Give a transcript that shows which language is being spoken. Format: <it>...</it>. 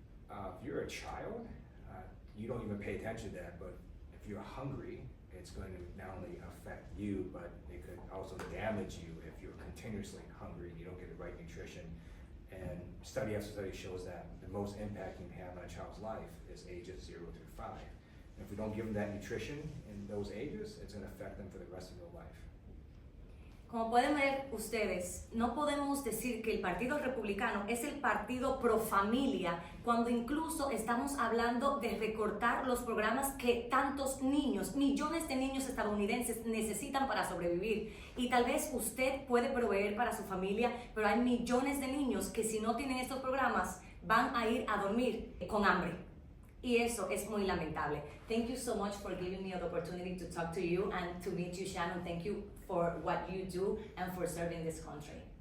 <en>If you're a child, you don't even pay attention to that, but if you're hungry, it's going to not only affect you, but it could also damage you if you're continuously hungry and you don't get the right nutrition. And study after study shows that the most impact you can have on a child's life is ages 0 through 5. And if we don't give them that nutrition in those ages, it's going to affect them for the rest of their life.</en> <es>Como pueden ver ustedes, no podemos decir que el Partido Republicano es el partido pro familia cuando incluso estamos hablando de recortar los programas que tantos niños, millones de niños estadounidenses necesitan para sobrevivir. Y tal vez usted puede proveer para su familia, pero hay millones de niños que si no tienen estos programas van a ir a dormir con hambre. Y eso es muy lamentable.</es> <en>Thank you so much for giving me the opportunity to talk to you and to meet you, Shannon. Thank you for what you do and for serving this country.</en>